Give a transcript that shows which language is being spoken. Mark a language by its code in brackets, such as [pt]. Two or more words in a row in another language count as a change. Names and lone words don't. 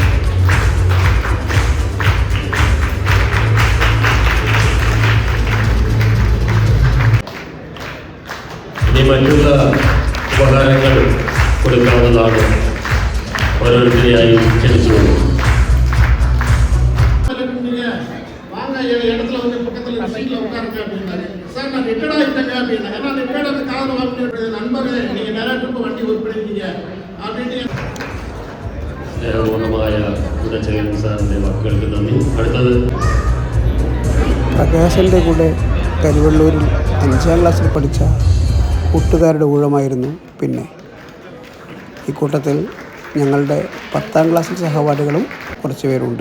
[ml] ഇനി മറ്റുള്ള ഉപഹാരങ്ങൾ കൊടുക്കാവുന്നതാണ്. ഓരോരുത്തരെയായി ക്ഷണിച്ചു. [ta] இடத்துல வந்து பக்கத்தில் சீட்டில் உட்காருங்க அப்படின்னாரு. சார் நான் ரிட்டர்ட் ஆகிட்டேங்க அப்படின்னா, ஏன்னா ரிட்டர்ட் அந்த காதில் வாங்கிட்டு நண்பர் நீங்கள் நிறைய ட்ரிப்பு வண்டி [ml] സ്നേഹപൂർണമായ ഉദയചേരൻ സാറിൻ്റെ വാക്കുകൾക്ക് നന്ദി. അടുത്തത് പ്രകാശൻ്റെ കൂടെ കരുവള്ളൂരിൽ 5ാം ക്ലാസ്സിൽ പഠിച്ച കൂട്ടുകാരുടെ ഊഴമായിരുന്നു പിന്നെ. ഇക്കൂട്ടത്തിൽ ഞങ്ങളുടെ 10ാം ക്ലാസ്സിൽ സഹപാഠികളും കുറച്ച് പേരുണ്ട്.